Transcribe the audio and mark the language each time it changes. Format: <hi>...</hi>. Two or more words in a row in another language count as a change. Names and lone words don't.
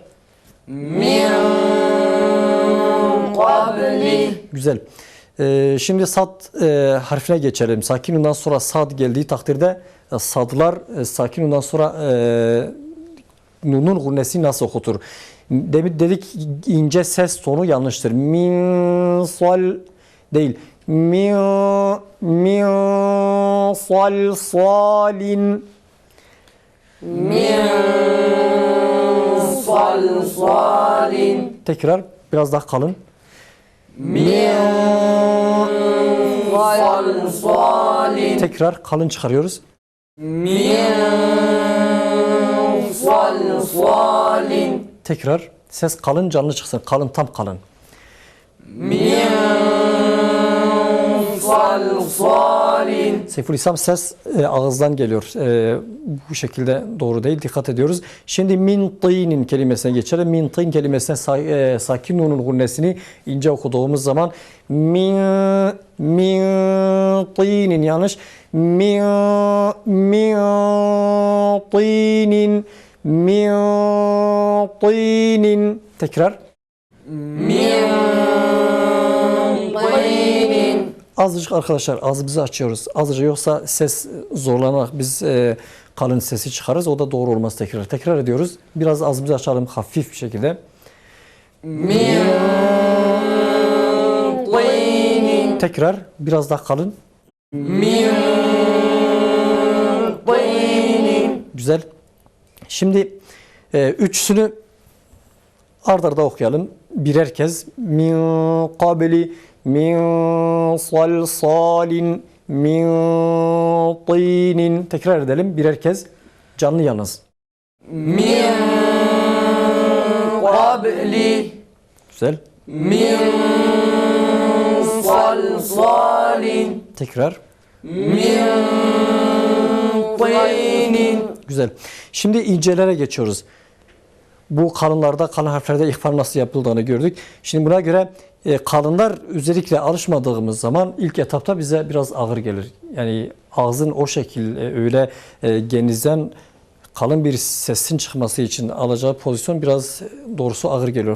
<ar>من قبل. Güzel.</ar> <tr>Şimdi sad harfine geçelim. Sakinundan sonra sad geldiği takdirde sadlar sakin nundan sonra nunun gunnesi nasıl okutur? Dedik ince ses tonu yanlıştır.</tr> <ar>من صل değil. من صل صال. من صل صال.</ar> <tr>Tekrar biraz daha kalın.</tr> <ar>من صل صال.</ar> <tr>Tekrar kalın çıkarıyoruz.</tr> <ar>من صل صال.</ar> <tr>Tekrar ses kalın canlı çıksın. Kalın tam kalın.</tr> <ar>من صل صال.</ar> <tr>Seyfülislam ses ağızdan geliyor. Bu şekilde doğru değil. Dikkat ediyoruz. Şimdi</tr> <ar>من طين</ar> <tr>kelimesine geçelim.</tr> <ar>من طين</ar> <tr>kelimesine sakin nunun gunnesini ince okuduğumuz zaman</tr> <ar>من طين</ar> <tr>yanlış.</tr> <ar>من طين طين tekrar. من طين.</ar> <tr>Azıcık arkadaşlar ağzımızı açıyoruz. Azıcık yoksa ses zorlanarak biz kalın sesi çıkarız. O da doğru olmaz tekrar. Tekrar ediyoruz. Biraz ağzımızı açalım hafif bir şekilde.</tr> <ar>من طين.</ar> <tr>Tekrar biraz daha kalın.</tr> <ar>من طين.</ar> <tr>Güzel. Şimdi üçsünü ard arda okuyalım. Birer kez.</tr> <ar>من قبل من صلصال من طين.</ar> <tr>Tekrar edelim birer kez. Canlı yalnız.</tr> <ar>من قبل</ar> <tr>Güzel.</tr> <ar>من صلصال</ar> <tr>Tekrar.</tr> <ar>من طين.</ar> <tr>Güzel. Şimdi incelere geçiyoruz. Bu kalınlarda, kalın harflerde ihfa nasıl yapıldığını gördük. Şimdi buna göre kalınlar özellikle alışmadığımız zaman ilk etapta bize biraz ağır gelir. Yani ağzın o şekil öyle genizden kalın bir sesin çıkması için alacağı pozisyon biraz doğrusu ağır geliyor.</tr>